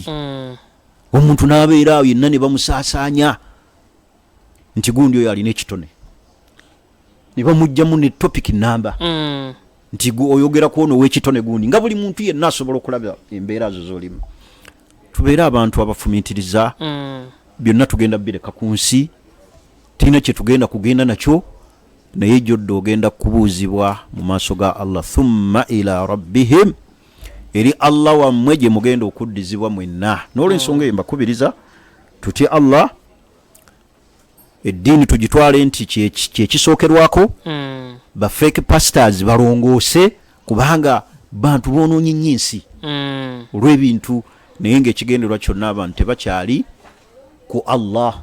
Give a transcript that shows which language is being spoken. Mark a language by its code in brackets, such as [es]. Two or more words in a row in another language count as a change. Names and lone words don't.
[lg] Omuntu n'abeera awo yenna ne bamusaasaanya nti gundi oyo alina ekitone, ne bamugjamu ne topic namba nti oyogera ku ono ow'ekitone gundi, nga buli muntu yenna asobola okulaba embeera zo z'olimu. Tubeere abantu abafumiitiriza. Byonna tugenda bireka ku nsi, tirina kye tugenda kugenda nakyo, naye jjodde ogenda kubuuzibwa mu maaso ga Allah. [ar] ثم إلى ربهم, [lg] eri Allah wammwe gye mugenda okuddizibwa mwenna. N'olwensonga eyo mbakubiriza tutye Allah, eddiini tugitwale nti kyekisookerwako. Ba [en] fake pastors [lg] balongoose, kubanga bantu boonoonye nnyo ensi olw'ebintu, naye ng'ekigendererwa kyonna abantu tebakyali ku Allah.